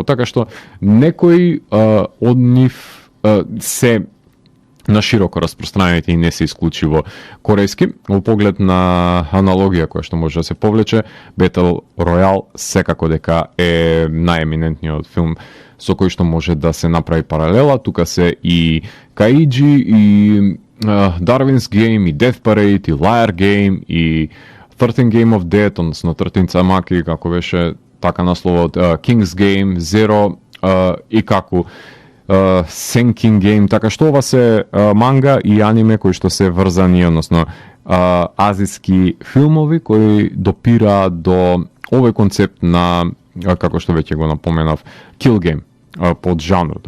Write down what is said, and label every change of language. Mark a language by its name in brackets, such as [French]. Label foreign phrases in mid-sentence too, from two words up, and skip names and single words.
[Macedonian] Така што некои од нив се на широко распространените и не се исклучиво корејски. Во поглед на аналогија која што може да се повлече, Battle Royale секако дека е најеминентниот филм со кој што може да се направи паралела. Тука се и Каиджи, и Darwin's Game, и Death Parade, и Liar Game, и 13 Game of Death, односно 13 Цамаки, како беше така насловот, King's Game, Zero и како Senkin Game, така што ова се манга и аниме кои што се врзани, односно азиски филмови кои допираат до овој концепт на, како што веќе го напоменав, Kill Game под жанрот.